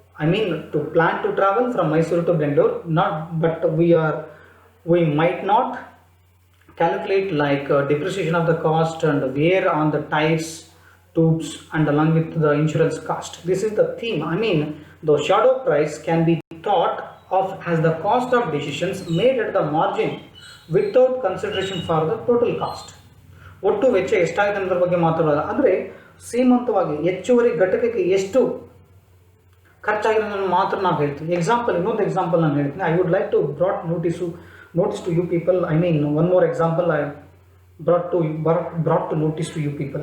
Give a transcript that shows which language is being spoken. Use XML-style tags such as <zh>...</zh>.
<en>I mean, to plan to travel from Mysore to Bangalore, but we might not calculate like depreciation of the cost and wear on the tires, tubes, and along with the insurance cost. This is the theme. I mean, the shadow price can be thought of as the cost of decisions made at the margin without consideration for the total cost.</en> <kn>ಒಟ್ಟು ವೆಚ್ಚ ಎಷ್ಟಾಗಿದೆ ಅನ್ನೋದ್ರ ಬಗ್ಗೆ ಮಾತಾಡೋಲ್ಲ, ಅಂದರೆ ಸೀಮಂತವಾಗಿ ಹೆಚ್ಚುವರಿ ಘಟಕಕ್ಕೆ ಎಷ್ಟು ಖರ್ಚಾಗಿದೆ ಅನ್ನೋದು ಮಾತ್ರ ನಾವು ಹೇಳ್ತೀವಿ. ಎಕ್ಸಾಂಪಲ್, ಇನ್ನೊಂದು ಎಕ್ಸಾಂಪಲ್ ನಾನು ಹೇಳ್ತೀನಿ.</kn> <en>I would like to brought notice to you people. I mean, one more example I brought to notice to you people.</en>